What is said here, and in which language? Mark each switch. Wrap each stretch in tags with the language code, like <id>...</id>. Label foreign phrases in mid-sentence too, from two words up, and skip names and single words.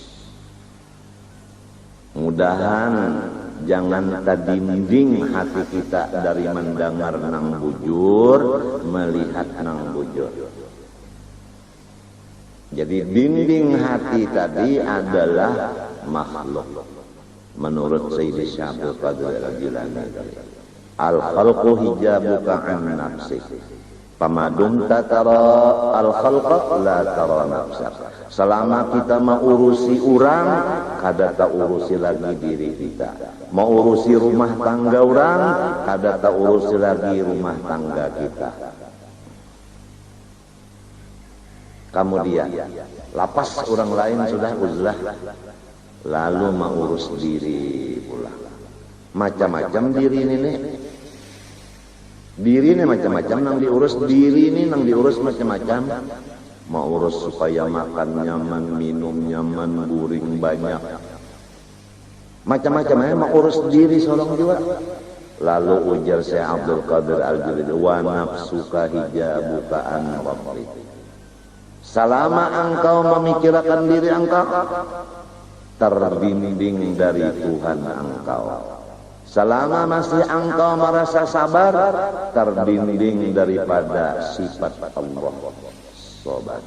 <bjn>Mudahan jangan tadinding hati kita dari mendengar nang bujur, melihat nang bujur.</bjn> <id>Jadi dinding hati tadi adalah makhluk. Menurut Sayyidi Syabul Qadir Al-Jilani,</id> <ar>الخلق حجابك عن نفسك. فما دمت ترى الخلق لا ترى نفسك.</ar> <bjn>Selama kita mengurusi orang, kada tak urusi lagi diri kita. Mau urusi rumah tangga orang, kada tak urusi lagi rumah tangga kita. Kemudian lapas orang lain sudah uzlah, lalu mengurus diri pula.</bjn> <id>Macam-macam diri ini nih. Diri ini macam-macam nang diurus, diri ini nang diurus macam-macam.</id> <bjn>Mau urus supaya makan nyaman, minum nyaman, guring banyak. Macam-macam mau urus diri solong juga.</bjn> <id>Lalu ujar Syekh Abdul Qadir Al-Jilani,</id> <ar>ونفسك حجابك عن ربك.</ar> <id>Selama engkau memikirkan diri engkau, terbimbing dari Tuhan engkau. Selama masih engkau merasa sabar, terbimbing daripada sifat Allah. Sobat.</id>